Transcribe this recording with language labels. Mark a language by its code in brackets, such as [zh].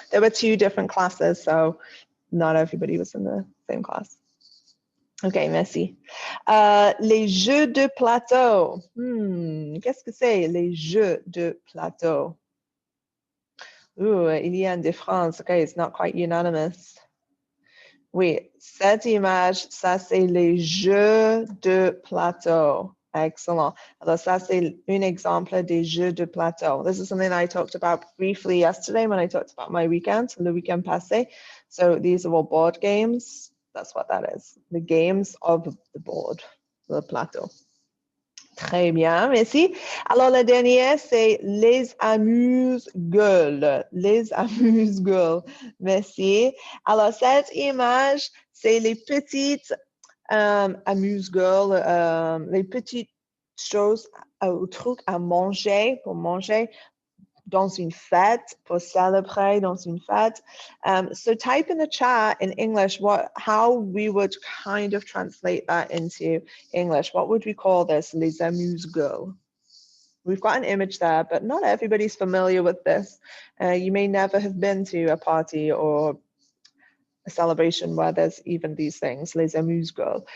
[en] There were 2 different classes, so not everybody was in the same class. [fr] Okay, merci. Les jeux de plateau. Qu'est-ce que c'est, les jeux de plateau? Ooh, il y a une différence. [en] Okay, it's not quite unanimous. [fr] Oui, cette image, ça c'est les jeux de plateau. Excellent. Alors ça c'est un exemple des jeux de plateau. [en] This is something that I talked about briefly yesterday when I talked about my weekend, [fr] le weekend passé. [en] So these are all board games. That's what that is. The games of the board, le plateau. [fr] Très bien, merci. Alors, le dernier, c'est les amuse-gueules. Les amuse-gueules. Merci. Alors, cette image, c'est les petites amuse-gueules, les petites choses ou trucs à manger, pour manger dans une fête, pour célébrer dans une fête. [en] So type in the chat in English how we would kind of translate that into English. What would we call this? Les amuse-gueules. We've got an image there, but not everybody's familiar with this. You may never have been to a party or a celebration where there's even these things, les amuse-gueules.